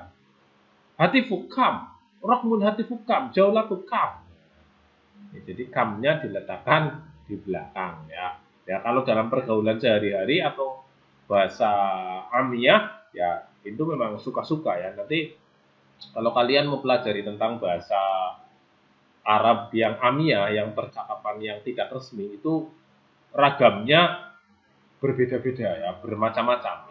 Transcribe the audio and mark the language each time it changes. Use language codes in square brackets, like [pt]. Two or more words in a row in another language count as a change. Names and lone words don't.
[ar] هاتفك كم. رقم هاتفك كم. جوالك كم. [id] Jadi kamnya diletakkan di belakang ya. Ya kalau dalam pergaulan sehari-hari atau bahasa amiyah ya itu memang suka-suka ya. Nanti kalau kalian mempelajari tentang bahasa Arab yang amiyah, yang percakapan yang tidak resmi itu ragamnya berbeda-beda ya, bermacam-macam.